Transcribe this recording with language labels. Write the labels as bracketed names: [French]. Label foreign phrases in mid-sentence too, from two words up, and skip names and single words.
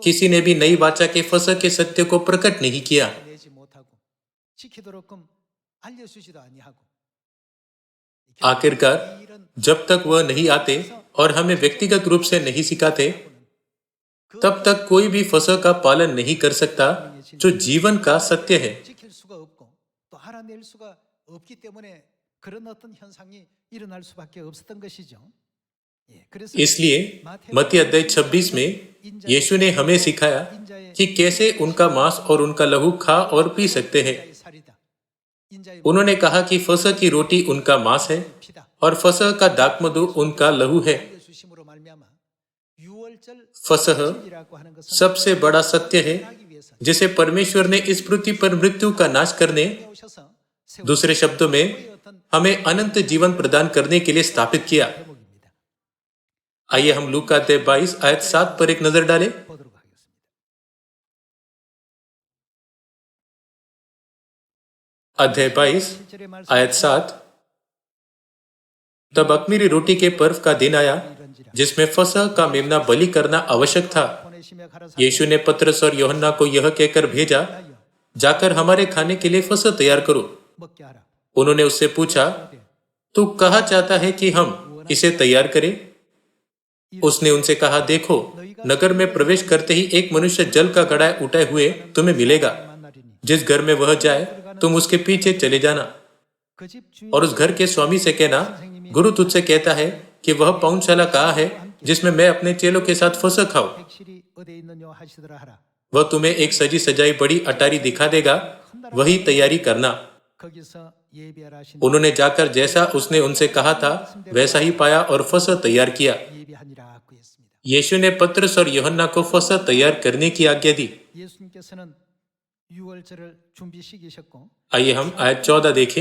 [Hindi] किसी ने भी नई वाचा के फसह के सत्य को प्रकट नहीं किया। [Korean] 내지 못하고 지키도록끔 알려주지도 아니하고 [Hindi] आखिरकार [Korean] 이 일은 [Hindi] जब तक वह नहीं आते और हमें व्यक्तिगत रूप से नहीं सिखाते, तब तक कोई भी फसह का पालन नहीं कर सकता जो जीवन का सत्य है। [Korean] 지킬 수가 없고 또 알아낼 수가 없기 때문에 그런 어떤 현상이 일어날 수밖에 없었던 것이죠. 예, 그래서 [Hindi] इसलिए मत्ती अध्याय 26 में यीशु ने हमें सिखाया कि कैसे उनका मांस और उनका लहू खा और पी सकते हैं। [Korean] 인자의 살이다. 인자의 [Hindi] उन्होंने कहा कि फसह की रोटी उनका मांस है [Korean] 피다. [Hindi] और फसह का दाखमधु उनका लहू है। [Korean] 주심으로 말미암아 유월절 [Hindi] फसह [Korean] 이라고 하는 것은 [Hindi] सबसे बड़ा सत्य है [Korean] 하기 위해서 [Hindi] जिसे परमेश्वर ने इस पृथ्वी पर मृत्यु का नाश करने, [Korean] 오셔서 [Hindi] दूसरे शब्दों में हमें अनंत जीवन प्रदान करने के लिए स्थापित किया। [Korean] 제목입니다. [Hindi] आइए हम लूका अध्याय 22 आयत 7 पर एक नजर डालें। [Korean] 보도록 하겠습니다. [Hindi] अध्याय 22 [Korean] 7절의 말씀 [Hindi] आयत 7। तब अख़मीरी रोटी के पर्व का दिन आया जिसमें फसह का मेमना बलि करना आवश्यक था। [Korean] 보내시며 가라사대 [Hindi] यीशु ने पतरस और यूहन्ना को यह कहकर भेजा, जाकर हमारे खाने के लिए फसह तैयार करो। [Korean] 먹게 하라. [Hindi] उन्होंने उससे पूछा, तू कहा चाहता है कि हम इसे तैयार करें? उसने उनसे कहा, देखो नगर में प्रवेश करते ही एक मनुष्य जल का घड़ा उठाए हुए तुम्हें मिलेगा। [Korean] 만나리니 [Hindi] जिस घर में वह जाए तुम उसके पीछे चले जाना [Korean] 그집 주인 [Hindi] और उस घर के स्वामी से कहना, गुरु तुझसे कहता है कि वह पाउंडशाला कहाँ है जिसमें मैं अपने चेलों के साथ फसह खाऊं। [Korean] 백실이 어디에 있느냐 하시더라 하라. [Hindi] वह तुम्हें एक सजी सजाई बड़ी अटारी दिखा देगा, वही तैयारी करना। [Korean] 거기서 예비하라 하신 [Hindi] उन्होंने जाकर जैसा उसने उनसे कहा था वैसा ही पाया और फसह तैयार किया। [Korean] 예비하니라고 했습니다. [Hindi] यीशु ने पतरस और यूहन्ना को फसह तैयार करने की आज्ञा दी। [Korean] 예수님께서는 유월절을 준비시키셨고 [Hindi] आइए हम आयत 14 देखें।